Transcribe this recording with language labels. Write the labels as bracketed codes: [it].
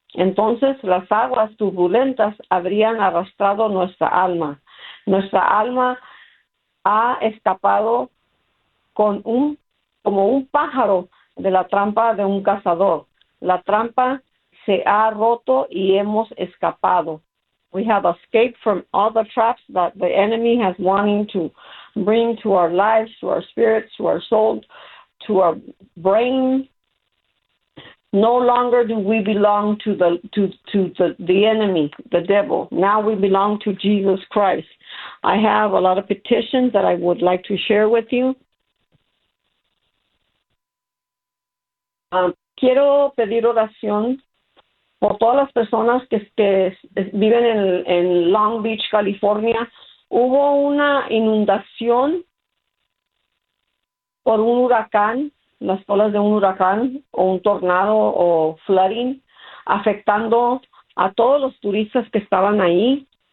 [es] Entonces las aguas turbulentas habrían arrastrado nuestra alma. Nuestra alma ha escapado como un pájaro de la trampa de un cazador. La trampa se ha roto y hemos escapado. [en] We have escaped from all the traps that the enemy has wanting to bring to our lives, to our spirits, to our souls, to our brain. No longer do we belong to the enemy, the devil. Now we belong to Jesus Christ. I have a lot of petitions that I would like to share with you. [es] Quiero pedir oración por todas las personas que viven en Long Beach, California. Hubo una inundación por un huracán, las olas de un huracán o un tornado o flooding, afectando a todos los turistas que estaban ahí.